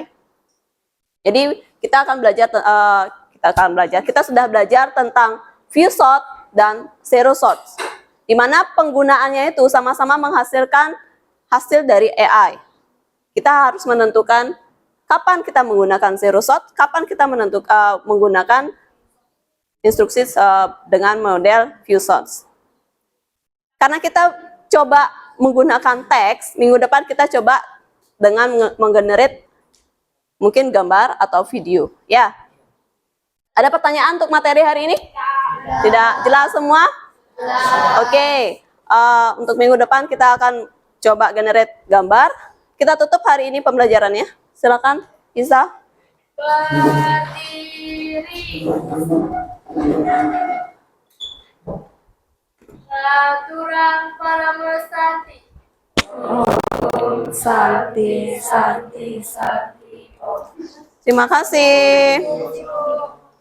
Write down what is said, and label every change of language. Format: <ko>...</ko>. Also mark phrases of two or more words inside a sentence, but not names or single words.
<id>Jadi kita sudah belajar tentang</id> <en>few shot</en> <id>dan</id> <en>zero shot,</en> <id>di mana penggunaannya itu sama-sama menghasilkan hasil dari AI. Kita harus menentukan kapan kita menggunakan</id> <en>zero shot,</en> <id>kapan kita menggunakan instruksi dengan model</id> <en>few shots.</en> <id>Karena kita coba menggunakan teks, minggu depan kita coba dengan menggenerate mungkin gambar atau video. Ya. Ada pertanyaan untuk materi hari ini? Tidak jelas semua? Oke. Untuk minggu depan kita akan coba generate gambar. Kita tutup hari ini pembelajarannya. Silakan, Isa. Berdiri.</id> <ban>Aturan para mersanti.</ban> <sa>Santi, santi, santi.</sa> <id>Terima kasih.</id>